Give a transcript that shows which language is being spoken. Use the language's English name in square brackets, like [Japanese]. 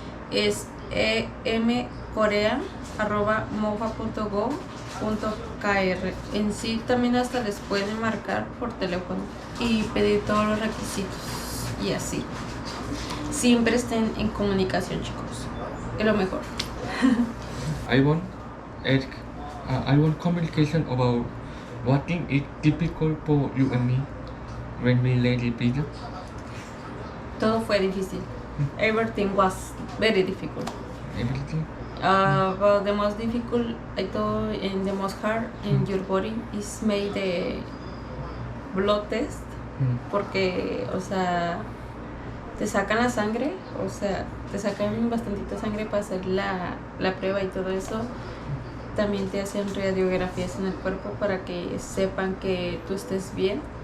[Spanish] Es emcorea@mofa.gov.kr. En sí también hasta les pueden marcar por teléfono y pedir todos los requisitos y así. Siempre estén en comunicación, chicos. Es lo mejor. [English] I want ask, I want communication about what thing is difficult for you and me when we lay the video. [Spanish] Todo fue difícil. [English] Everything was very difficult. Everything. But the most difficult, I thought, and the most hard in your body is made the blood test. [Spanish] Porque, o sea, te sacan la sangre, o sea, te sacan bastantita sangre para hacer la prueba y todo eso. También te hacen radiografías en el cuerpo para que sepan que tú estés bien.